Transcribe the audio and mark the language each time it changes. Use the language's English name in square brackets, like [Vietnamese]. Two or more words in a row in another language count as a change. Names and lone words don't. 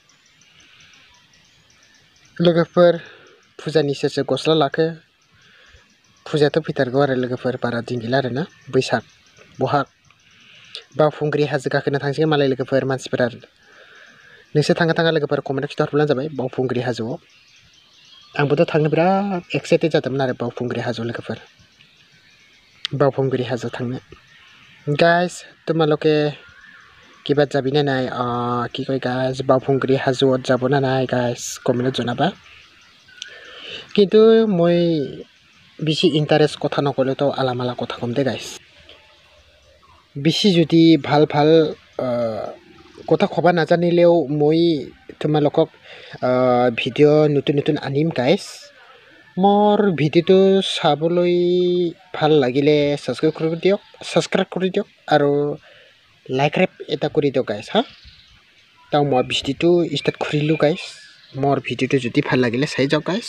[Bodo] लोगोफोर फुजानि सोरसो गस्ला लाखो फुजायाथ' फैथारगौ आरो लोगोफोर बारा दिन गैला आरोना बैसाग बहाग बावखुंग्रि हाजो गाखोनो थांसिगोन मालाय लोगोफोर मानसिफोरा नोंसोर थाङा लोगोफोर कमेन्टआव खिन्थाहरब्लानो जाबाय बावखुंग्रि हाजोआव आंबोथ' थांनो बिराद एक्साइटेड जादोंमोन आरो बावखुंग्रि हाजोआव लोगोफोर बावखुंग्रि हाजोआव थांनो गाइस [Assamese] তোমালোকে কিবা যাবিনে নাই কি কয় গাইজ বাওফুংগ্ৰি হাজোত যাব না নাই গাইজ কমেণ্টত জনাবা কিন্তু মই বেছি ইণ্টাৰেষ্ট কথা নক'লেতো আলামালা কথা ক'ম দে গাইজ বেছি যদি ভাল কথা ক'ব নাজানিলেও মই তোমালোকক ভিডিঅ' নতুন আনিম গাইজ মোৰ ভিডিঅ'টো চাবলৈ ভাল লাগিলে ছাবস্ক্ৰাইব কৰি দিয়ক আৰু লাইক ৰেপ এটা কৰি দিয়ক গাইজ হা তা মই ভিডিঅ'টো ষ্টাৰ্ট কৰিলোঁ গাইজ মোৰ ভিডিঅ'টো যদি ভাল লাগিলে চাই যাওক